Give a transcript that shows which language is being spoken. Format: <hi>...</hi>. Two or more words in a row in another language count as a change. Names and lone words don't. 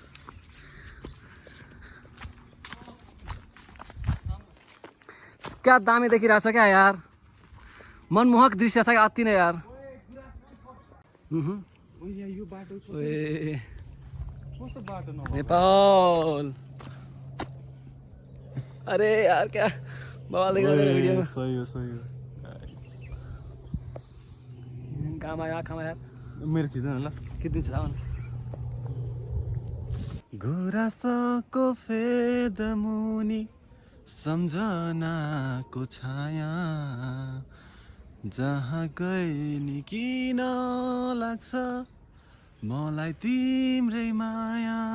<ne>क्या दामी देखिरहेछ क्या यार मनमोहक दृश्य छ क्या अति नै यार नेपाल अरे यार</ne> <hi>क्या बवाल वीडियो में</hi> <ne>सही हो काम आयो आँखामा यार मेरो खिच्दैन ल खिच्दिन्छ आउनु गुराँसको फेद मुनि सम्झनाको छाया जहाँ गए नि किन लाग्छ मलाई तिम्रै माया</ne>